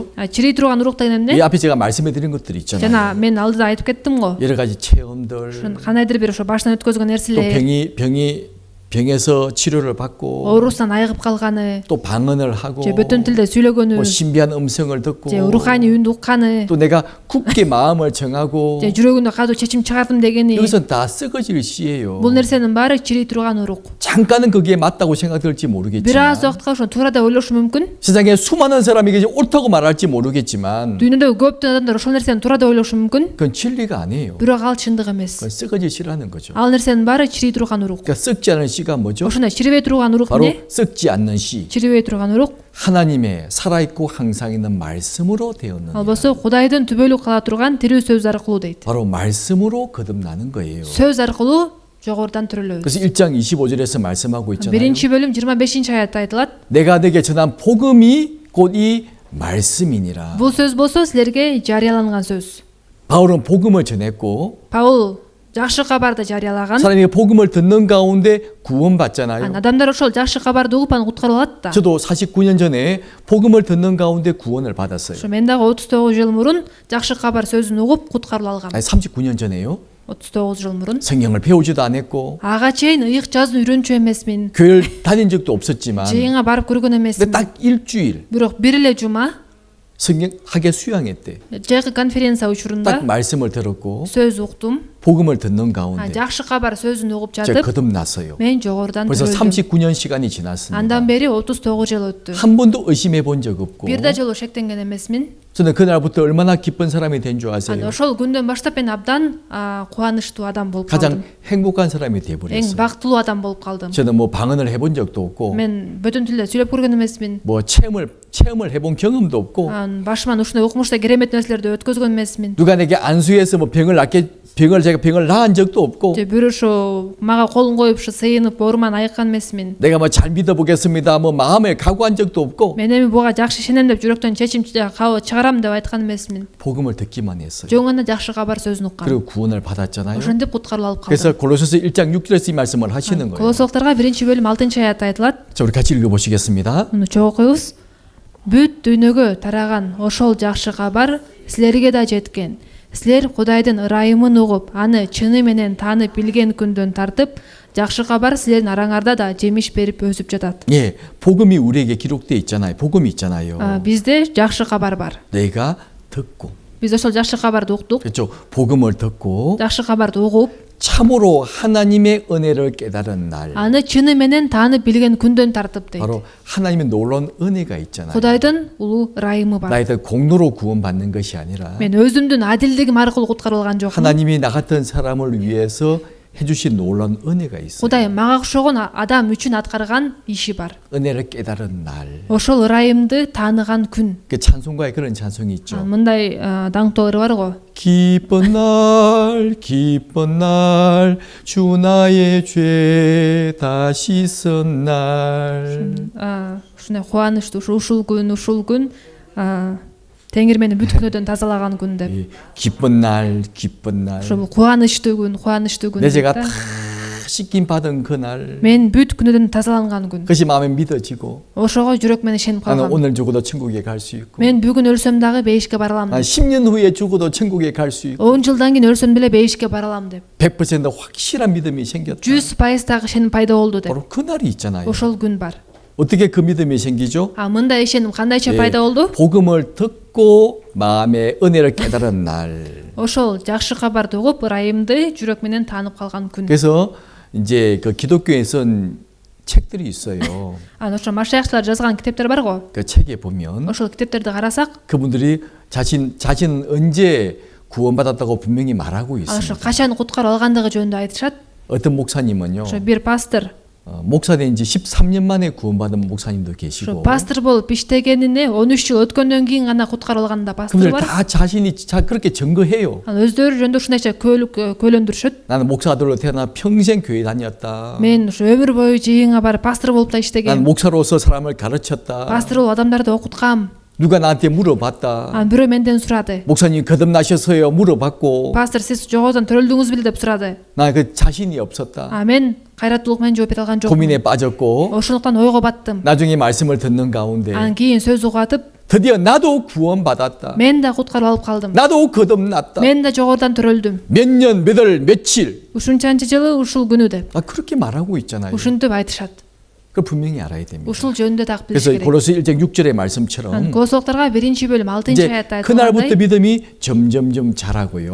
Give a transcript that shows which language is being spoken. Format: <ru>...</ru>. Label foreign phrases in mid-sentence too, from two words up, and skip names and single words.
<ky>Чирий турган урук деген</ky> <ko>이</ko> <ky>эмне?</ky> <ko>앞에 제가 말씀해 드린 것들이 있잖아요.</ko> <ky>Жана мен алдыда айтып кеттим го.</ky> <ko>여러 가지 체험들</ko> <ky>Кандайдыр бир ошо башынан өткөзгөн</ky> <ko>또</ko> <ky>нерселер,</ky> <ko>병에서 치료를 받고</ko> <ky>оорусунан айыгып калганы,</ky> <ko>또 방언을 하고</ko> <ky>же бөтөн tilde сүйлөгөнү,</ky> <ko>뭐 신비한 음성을 듣고</ko> <ky>же руханий үндү укканы,</ky> <ko>또 내가 굳게 마음을 정하고</ko> <ky>же жүрөгүндө катуу чечим чыгардым дегени.</ky> <ko>여기서 다 썩어질 씨예요.</ko> <ky>Бул нерсенин баары чирий турган урук.</ky> <ko>잠깐은 그게 맞다고 생각될지</ko> <ky>Бир аз</ky> <ko>모르겠지만</ko> <ky>убакытка ошо туура деп ойлошу мүмкүн.</ky> <ko>세상에 수많은 사람이 이게 옳다고 말할지 모르겠지만</ko> <ky>Дүйнөдөгү көптөгөн адамдар ошол нерсени туура деп ойлошу мүмкүн.</ky> <ko>그건 진리가 아니에요.</ko> <ky>Бирок ал чындык эмес.</ky> <ko>그건 썩어질 씨라는 거죠.</ko> <ky>Ал нерсенин баары чирий турган урук.</ky> <ko>그러니까 썩지 않은 씨가 뭐죠?</ko> <ky>Ошондой чирибей турган урук</ky> <ko>바로</ko> <ky>эмне?</ky> <ko>썩지 않는 씨.</ko> <ky>Чирибей турган урук</ky> <ko>하나님의 살아있고 항상 있는 말씀으로 되었느니라.</ko> <ky>ал болсо Кудайдын түбөлүк кала турган тирүү сөз аркылуу дейт.</ky> <ko>바로 말씀으로 거듭나는 거예요.</ko> <ky>Сөз аркылуу жогорудан төрөлөбүз.</ky> <ko>그래서 1장 25절에서 말씀하고 있잖아요.</ko> <ky>Биринчи бөлүм 25 аятта айтылат.</ky> <ko>내가 내게 전한 복음이 곧 이 말씀이니라.</ko> <ky>Бул сөз болсо силерге жарыяланган сөз.</ky> <ko>바울은 복음을 전했고</ko> <ky>Паул жакшы кабарды жарыялаган.</ky> <ko>사람이 복음을 듣는 가운데 구원받잖아요.</ko> <ky>Адамдар ошол жакшы кабарды угуп анан куткарылып алат да.</ky> <ko>저도 49년 전에 복음을 듣는 가운데 구원을 받았어요.</ko> <ky>Ошо мен дагы 39 жыл мурун жакшы кабар сөзүн угуп куткарылып алгам.</ky> <ko>아니 39년 전에요.</ko> <ky>39 жыл мурун.</ky> <ko>성경을 배우지도 않았고</ko> <ky>Ага чейин ыйык жазууну үйрөнчү эмесмин.</ky> <ko>교회를 다닌 적도 없었지만</ko> <ky>Жыйынга барып көргөн</ky> <ko>근데</ko> <ky>эмесмин.</ky> <ko>딱 일주일</ko> <ky>Бирок бир эле жума</ky> <ko>성경 학예 수양했대.</ko> <ky>жайкы конференция</ky> <ko>딱</ko> <ky>учурунда</ky> <ko>말씀을 들었고</ko> <ky>сөз уктум.</ky> <ko>복음을 듣는 가운데</ko> <ky>жакшы кабар сөзүн угуп</ky> <ko>제가</ko> <ky>жатып</ky> <ko>거듭났어요.</ko> <ky>мен жогорудан</ky> <ko>벌써</ko> <ky>төрөлдүм.</ky> <ko>39년 시간이 지났습니다.</ko> <ky>Андан бери 39 жыл өттү.</ky> <ko>한 번도 의심해 본 적 없고</ko> <ky>Бир да жолу шектенген эмесмин.</ky> <ko>저는 그날부터 얼마나 기쁜 사람이 된 줄</ko> <ky>Анда</ky> <ko>아세요?</ko> <ky>ошол күндөн баштап мен абдан кубанычтуу адам болуп</ky> <ko>가장</ko> <ky>калдым.</ky> <ko>행복한 사람이</ko> <ky>Эң</ky> <ko>돼버렸어요.</ko> <ky>бактылуу адам болуп калдым.</ky> <ko>저는 뭐 방언을 해본 적도 없고</ko> <ky>Мен бөтөн тилде сүйлөп көргөн эмесмин.</ky> <ko>뭐 체험을 해본 경험도 없고</ko> <ky>Башыман ушундай укмуштуу керемет нерселерди өткөзгөн эмесмин.</ky> <ko>누가 내게 안수해서 뭐 병을 낫게 제가 병을 나은 적도 없고</ko> <ky>же бирөө шу мага колун коюп шу сыйынып ооруман айыккан эмесмин.</ky> <ko>내가 뭐 잘 믿어보겠습니다. 뭐 마음에 각오한 적도 없고</ko> <ky>Мен эми буга жакшы ишенем деп жүрөктөн чечим чыгарам деп айткан эмесмин.</ky> <ko>복음을 듣기만 했어요.</ko> <ky>Жөн гана жакшы кабар сөзүн уккан.</ky> <ko>그리고 구원을 받았잖아요.</ko> <ky>Ошентип куткарылып алып калды.</ky> <ko>그래서 골로새서 1장 6절에서 이 말씀을 하시는 거예요.</ko> <ky>Колосолукторго 1-бөлүм 6-аятта айтылат.</ky> <ko>자, 우리 같이 읽어보시겠습니다.</ko> <ky>Муну чогуу окуйбуз. Бүт дүйнөгө тараган ошол жакшы кабар силерге да жеткен. Силер Кудайдын ырайымын угуп, аны чыны менен таанып билген күндөн тартып, жакшы кабар силердин араңарда да жемиш берип өсүп жатат.</ky> <ko>예, 복음이 우리에게 기록돼 있잖아요. 복음이 있잖아요.</ko> <ky>Бизде жакшы кабар бар.</ky> <ko>내가 듣고</ko> <ky>Биз ошол жакшы кабарды уктук.</ky> <ko>그렇죠. 복음을 듣고</ko> <ky>Жакшы кабарды угуп,</ky> <ko>참으로 하나님의 은혜를 깨달은 날</ko> <ky>аны чыны менен таанып билген күндөн тартып дейт.</ky> <ko>바로 하나님의 놀라운 은혜가 있잖아요.</ko> <ky>Кудайдын улуу ырайымы бар.</ky> <ko>나의 공로로 구원받는 것이 아니라</ko> <ky>Мен өзүмдүн адилдигим аркылуу куткарылган жокмун.</ky> <ko>하나님이 나 같은 사람을 위해서 해주신 놀라운 은혜가 있어요.</ko> <ky>Кудай мага окшогон адам үчүн аткарган иши бар.</ky> <ko>은혜를 깨달은 날.</ko> <ky>Ошол ырайымды тааныган күн.</ky> <ko>그 찬송가에 그런 찬송이 있죠.</ko> <ky>Мындай даңктоо ыры барго.</ky> <ko>기쁜 날, 주 나의 죄 다 씻은 날.</ko> <ky>Ушундай кубанычтуу ушул күн Теңир мени бүт күнөөдөн тазалаган күн деп.</ky> <ko>기쁜 날.</ko> <ky>Ошол кубанычтуу күн.</ky> <ko>내 죄가 다 씻김 받은 그 날.</ko> <ky>Мен бүт күнөөдөн тазаланган күн.</ky> <ko>그것이 마음에 믿어지고.</ko> <ky>Ошого жүрөк менен ишенип</ky> <ko>나는</ko> <ky>калгам.</ky> <ko>오늘 죽어도 천국에 갈 수 있고.</ko> <ky>Мен бүгүн өлсөм дагы бейишке бара алам.</ky> <ko>난 10년 후에 죽어도 천국에 갈 수 있고.</ko> <ky>10 жылдан кийин өлсөм деле бейишке бара алам деп.</ky> <ko>100% 확실한 믿음이 생겼다.</ko> <ky>100% дагы ишеним пайда болду деп.</ky> <ko>바로 그 날이 있잖아요.</ko> <ky>Ошол күн бар.</ky> <ko>어떻게 그 믿음이 생기죠?</ko> <ky>мындай ишеним кандайча пайда болду?</ky> <ko>복음을 듣고 마음의 은혜를 깨달은 날.</ko> <ky>Ошол жакшы кабарды угуп, ырайымды жүрөк менен таанып калган күн.</ky> <ko>그래서 이제 그 기독교에 쓴 책들이 있어요.</ko> <ky>ошо машаякчылар жазган китептер барго.</ky> <ko>그 책에 보면</ko> <ky>ошол китептерди карасак,</ky> <ko>그분들이 자신 언제 구원받았다고 분명히 말하고</ko> <ky>ошо</ky> <ko>있습니다.</ko> <ky>качан куткарып алгандыгы жөнүндө айтышат.</ky> <ko>어떤 목사님은요.</ko> <ky>ошо бир пастор,</ky> <ko>목사 된 지 13년 만에 구원받은 목사님도</ko> <ky>ошо</ky> <ko>계시고.</ko> <ky>пастор болуп иштегенине 13 жыл өткөндөн кийин гана куткарып алган да пастор</ky> <ko>그분들</ko> <ky>бар.</ky> <ko>다 자신이 그렇게 증거해요.</ko> <ky>өздөрү жөнүндө ушундайча көйлөндүрүшөт.</ky> <ko>나는 목사들로 태어나 평생 교회 다녔다.</ko> <ky>Мен ошо өмүр бою жыйынга барып пастор болуп да</ky> <ko>난</ko> <ky>иштегем.</ky> <ko>목사로서 사람을 가르쳤다.</ko> <ky>пастор болуп адамдарды окуткам.</ky> <ko>누가 나한테 물어봤다.</ko> <ky>бирөө менден сурады.</ky> <ko>목사님 거듭나셨어요? 물어봤고.</ko> <ky>пастор сиз жогоодон төрөлдүңүз беле деп сурады.</ky> <ko>나 그 자신이 없었다.</ko> <ky>мен кайраттуулук менен жооп бере алган жокмун.</ky> <ko>고민에 빠졌고.</ko> <ky>ошондуктан ойго баттым.</ky> <ko>나중에 말씀을 듣는 가운데</ko> <ky>анан кийин сөз угатып,</ky> <ko>드디어 나도 구원받았다.</ko> <ky>мен да куткарып алып калдым.</ky> <ko>나도 거듭났다.</ko> <ky>мен да жогорудан төрөлдүм.</ky> <ko>몇 년, 몇 월, 며칠.</ko> <ky>ушунчанчы жылы ушул күнү деп.</ky> <ko>그렇게 말하고 있잖아요.</ko> <ky>ушинтип айтышат.</ky> <ko>그걸 분명히 알아야 됩니다.</ko> <ky>ушул жөнүндө так билиш</ky> <ko>그래서</ko> <ky>керек.</ky> <ko>골로새 1장 6절의 말씀처럼</ko> <ky>Колосолукторго 1-бөлүм 6-аятта</ky> <ko>이제 그날부터</ko> <ky>айтылгандай,</ky> <ko>믿음이 점점점 자라고요.</ko>